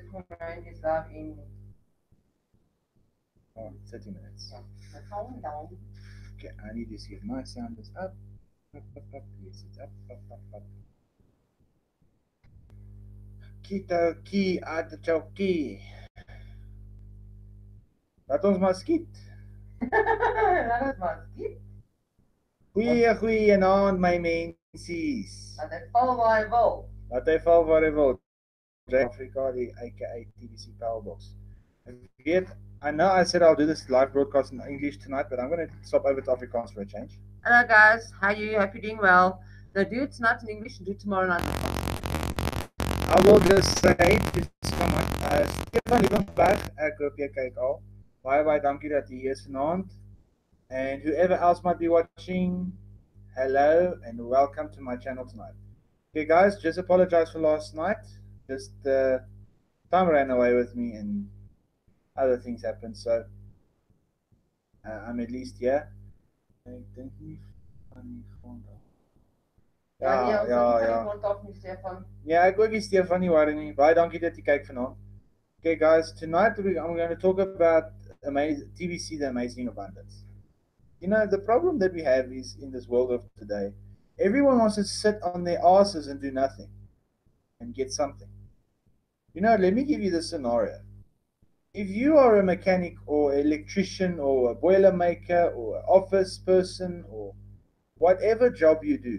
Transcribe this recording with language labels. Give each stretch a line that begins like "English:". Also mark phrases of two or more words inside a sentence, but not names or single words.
English: Bitcoin is live in 30 minutes. the countdown. Okay, I need to see if my sound is up. Up, up, up. Yes, it's up, up, up, up. Kita ki artichoke.
Afrikaans: Laat ons maar skiet. Laat het maar skiet. Goeienaand my mensies. Laat hy val waar hy wil. Laat hy val waar hy wil. Africa, die aka TBC Powerbox.
English: I know I said I'll do this live broadcast in English tonight, but I'm going to swap over to Afrikaans for a change. Hello guys, how are you? Hope you're doing well. No, do it tonight in English and do it tomorrow night. I will just say to someone,
Afrikaans: Stefan Liebenberg, ek hoop jy kyk al. Baie dankie dat jy hier is vanaand.
English: And whoever else might be watching, hello and welcome to my channel tonight. Okay guys, just apologize for last night. Just time ran away with me and other things happened, so I'm at least here.
Afrikaans: Ek dink nie van die grond af. Ja. Ja, ek ook nie Stefan nie worry nie. Baie dankie dat jy kyk vanaand.
English: Okay guys, tonight I'm going to talk about TBC, the Amazing Abundance. You know, the problem that we have is in this world of today, everyone wants to sit on their asses and do nothing and get something. You know, let me give you the scenario. If you are a mechanic or electrician or a boiler maker or an office person or whatever job you do.